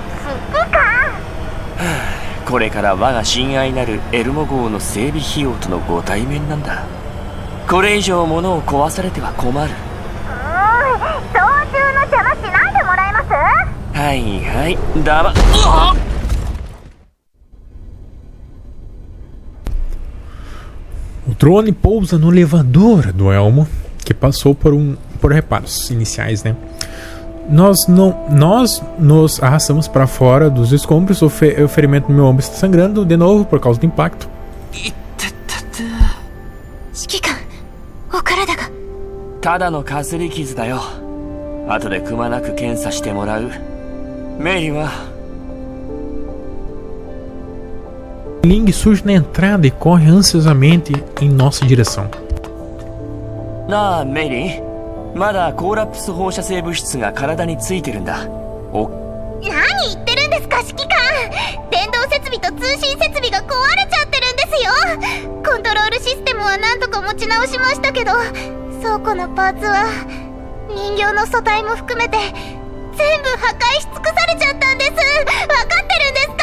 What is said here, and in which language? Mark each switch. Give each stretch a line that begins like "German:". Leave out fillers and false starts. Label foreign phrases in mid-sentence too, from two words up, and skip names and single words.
Japanese: 指揮官。これから我が親愛なるエルモ号の整備費用とのご対面なんだ。これ以上物を壊されては困る。操縦の邪魔しないでもらえます？はいはいだま。
Portuguese: O drone pousa no elevador do Elmo, que passou por reparos iniciais, né? Nós nos arrastamos para fora dos escombros. O ferimento no meu ombro está sangrando de novo por causa do impacto.
Japanese: 指揮官、お体が。ただのかすり傷だよ。後でくまなく検査してもらう。メイリンは
Portuguese: Ling surge na entrada e corre ansiosamente em nossa direção.
Japanese: なあメイリン、まだコーラプス放射性物質が体についてるんだ。何言ってるんですか指揮官。電動設備と通信設備が壊れちゃってるんですよ。コントロールシステムは何とか持ち直しましたけど、倉庫のパーツは人形の素体も含めて全部破壊し尽くされちゃったんです。分かってるんですか？